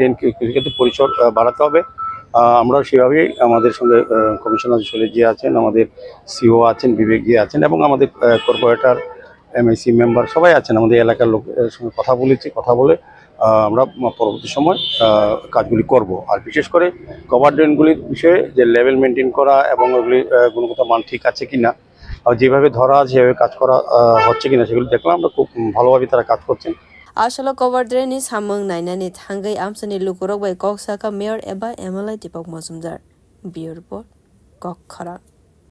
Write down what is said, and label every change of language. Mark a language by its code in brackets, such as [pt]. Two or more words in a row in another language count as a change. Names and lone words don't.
[bn] ড্রেন কিছু ক্ষেত্রে পরিসর বাড়াতে হবে আমরা সেভাবেই আমাদের সঙ্গে কমিশনার যে আছেন আমাদের সিও আছেন বিবেক আছেন এবং আমাদের কর্পোরেটর এমএসি মেম্বার সবাই আছেন আমাদের এলাকার লোকের সঙ্গে কথা বলে আমরা পরবর্তী সময় কাজগুলি করব আর বিশেষ করে [en] cover drains [bn] বিষয়ে যে [en] level maintain [bn] করা এবং ওগুলি গুণগত মান ঠিক আছে কিনা যেভাবে ধরা আছে সেভাবে কাজ করা হচ্ছে কিনা সেগুলো দেখলাম আমরা খুব ভালোভাবে তারা কাজ করছেন [trp] Ashalo [en] Cover Drain [trp] is Hamung Nainani Tangai Amsani Lukurok by Koksaka Mayor Eba MLA Deepak Mozumdar. [en] Bureau Report [trp] Kokhara.